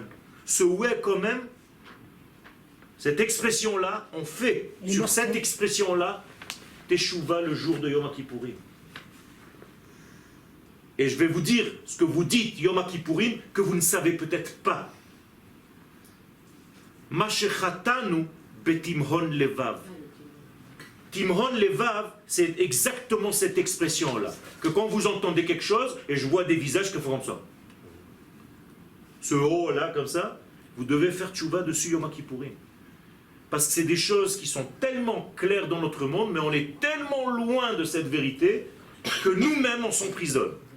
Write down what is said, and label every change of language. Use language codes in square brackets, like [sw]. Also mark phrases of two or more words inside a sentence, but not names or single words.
[fr] Ce « ouais, quand même », cette expression-là, on fait sur cette expression-là Teshuvah le jour de Yom Kippourim. Et je vais vous dire ce que vous dites Yom Kippourim que vous ne savez peut-être pas. [he] שחטאנו בתמהון לבב. תמהון לבב, [fr] c'est exactement cette expression-là. Que quand vous entendez quelque chose, et je vois des visages qui font comme ça. Ce haut-là, comme ça, vous devez faire tchouva dessus Yom Kippourim. Parce que c'est des choses qui sont tellement claires dans notre monde, mais on est tellement loin de cette vérité que nous-mêmes on s'emprisonne.